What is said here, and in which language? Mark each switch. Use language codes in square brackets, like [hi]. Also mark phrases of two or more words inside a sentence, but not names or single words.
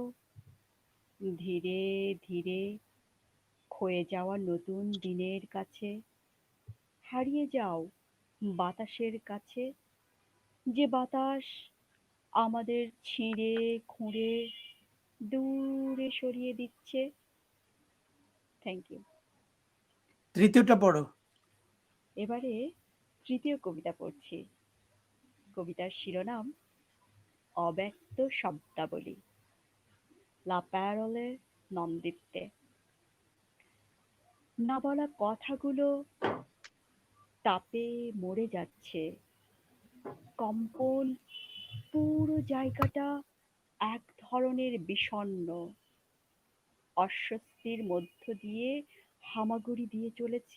[bn] ধীরে ধীরে ক্ষয়ে যাওয়া নতুন দিনের কাছে হারিয়ে যাও বাতাসের কাছে, যে বাতাস আমাদের ছিঁড়ে খুঁড়ে দূরে সরিয়ে দিচ্ছে। [en] thank you. [bn] তৃতীয়টা পড়ো। এবারে তৃতীয় কবিতা পড়ছি। কবিতার শিরোনাম অব্যক্ত শব্দাবলী, [it] la parole non dette. [bn] না বলা কথাগুলো তাপে মরে যাচ্ছে, কম্পন পুরো জায়গাটা এক ধরনের বিষণ্ণ অস্বস্তির মধ্য দিয়ে হামাগুড়ি দিয়ে চলেছে।